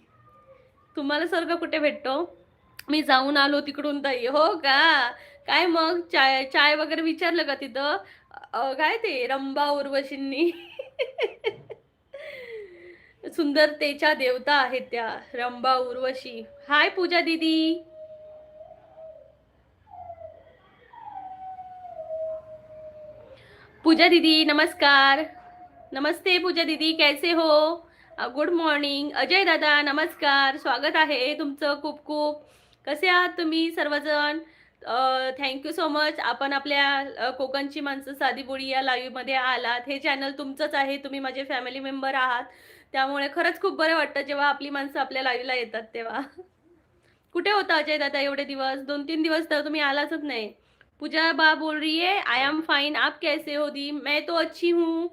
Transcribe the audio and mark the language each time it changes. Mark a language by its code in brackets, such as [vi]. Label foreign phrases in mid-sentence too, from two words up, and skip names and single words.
[mr] तुम्हाला स्वर्ग कुठे भेटतो? मी जाऊन आलो तिकडून ताई. हो का? काय मग चाय चाय वगैरे विचारलं का तिथं? काय ते रंभा उर्वशींनी सुंदरतेच्या देवता आहेत त्या रंभा उर्वशी. हाय पूजा दीदी. पूजा दीदी नमस्कार. [hi] नमस्ते पूजा दीदी, कैसे हो? [en] good morning. [mr] अजय दादा नमस्कार. स्वागत आहे तुमचं खूप खूप. कसे आहात तुम्ही सर्वजण? [en] thank so much. [mr] आपण आपल्या कोकणची माणसं साधी बोळी या लाईव्हमध्ये आलात. हे चॅनल तुमचंच आहे. तुम्ही माझे [en] family member [mr] आहात. त्यामुळे खरंच खूप बरं वाटतं जेव्हा आपली माणसं आपल्या लाईव्हला येतात तेव्हा. कुठे होता अजय दादा एवढे दिवस? 2-3 दिवस तर तुम्ही आलाच नाही. [hi] पूजा बा बोल रही है, [en] I am fine, [hi] आप कैसे हो दी? मैं तो अच्छी हूँ.